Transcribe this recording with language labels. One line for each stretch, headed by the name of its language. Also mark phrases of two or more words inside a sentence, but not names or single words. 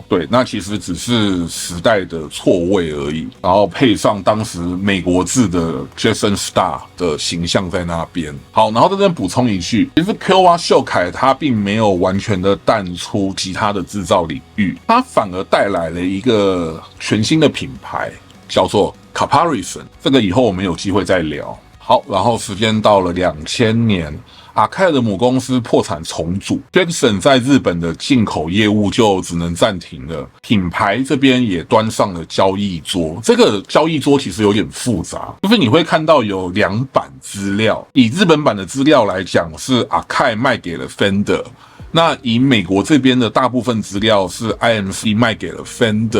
Chinese: 對，那其實只是時代的錯位而已，然後配上當時美國制的 Jackson Star 的形象在那邊。好，然後在這邊補充一句，其實 Kiowa 秀凱它並沒有完全的淡出吉他的制造領域，它反而帶來了一個全新的品牌，叫做 Caparison。這個以後我們有機會再聊。好，然後時間到了2000年。Akai 的母公司破產重組 ，Jackson 在日本的進口業務就只能暫停了，品牌這邊也端上了交易桌。這個交易桌其實有點複雜，就是你會看到有2版資料，以日本版的資料來講是 Akai 賣給了 Fender， 那以美國這邊的大部分資料是 IMC 賣給了 Fender。